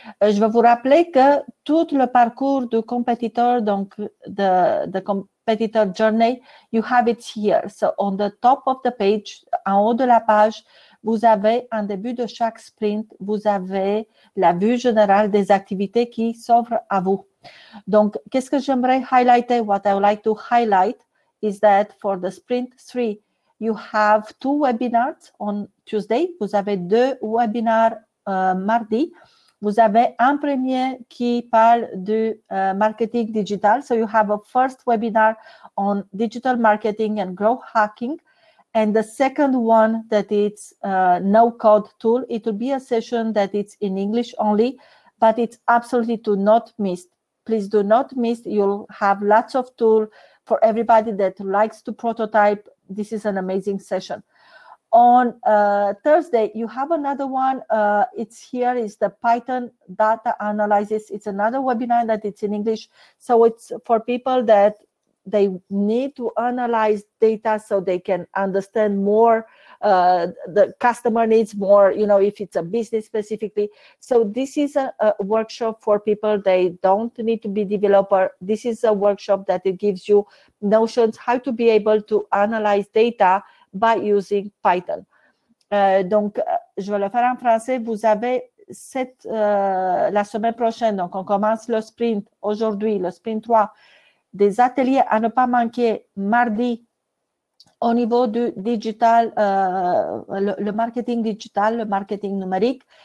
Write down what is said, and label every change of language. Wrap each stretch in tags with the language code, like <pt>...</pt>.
<fr>Je vais vous rappeler que tout le parcours du compétiteur, donc</fr> <en>the competitor journey, you have it here. So, on the top of the page,</en> <fr>en haut de la page, vous avez, en début de chaque sprint, vous avez la vue générale des activités qui s'offrent à vous. Donc, qu'est-ce que j'aimerais highlighter?</fr> <en>What I would like to highlight is that for the sprint 3, you have 2 webinars on Tuesday.</en> <fr>Vous avez 2 webinars mardi. Vous avez un premier qui parle du marketing digital.</fr> <en>So you have a first webinar on digital marketing and growth hacking. And the second one that it's no-code tool. It will be a session that it's in English only, but it's absolutely to not miss. Please do not miss. You'll have lots of tools for everybody that likes to prototype. This is an amazing session. On Thursday, you have another one. It's here is the Python data analysis. It's another webinar that it's in English. So it's for people that they need to analyze data so they can understand more. The customer needs more, you know, if it's a business specifically. So this is a workshop for people. They don't need to be developer. This is a workshop that it gives you notions how to be able to analyze data by using Python.</en> <fr>Donc, je vais le faire en français. Vous avez la semaine prochaine, donc on commence le sprint aujourd'hui, le sprint 3, des ateliers à ne pas manquer mardi au niveau du digital, le marketing digital, le marketing numérique.</fr>